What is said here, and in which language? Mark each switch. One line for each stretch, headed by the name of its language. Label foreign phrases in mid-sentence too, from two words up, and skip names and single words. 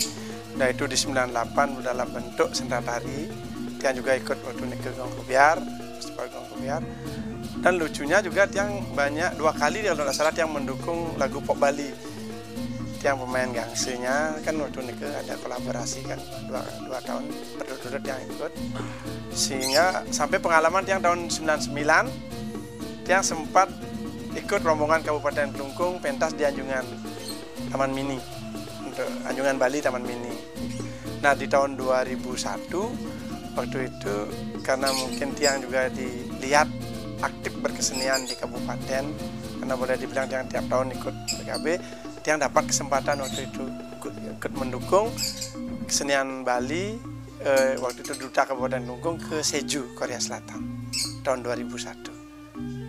Indonesian: Nah, itu di 98 dalam bentuk sendal tari. Tiang juga ikut waktu ini ke Gong Kebiar, Festival Gong Kebiar. Dan lucunya juga tiang banyak 2 kali kalau tidak salah tiang mendukung lagu Pop Bali. Tiang pemain gangsenya kan waktu ini ada kolaborasi kan 2 tahun berturut-turut yang ikut. Sehingga sampai pengalaman tiang tahun 99 tiang sempat ikut rombongan Kabupaten Kelungkung pentas di Anjungan Taman Mini. Anjungan Bali Taman Mini. Nah, di tahun 2001 waktu itu karena mungkin tiang juga dilihat aktif berkesenian di kabupaten karena boleh dibilang tiang tiap tahun ikut PKB, tiang dapat kesempatan waktu itu ikut mendukung kesenian Bali waktu itu Duta Kabupaten Kelungkung ke Seju, Korea Selatan tahun 2001.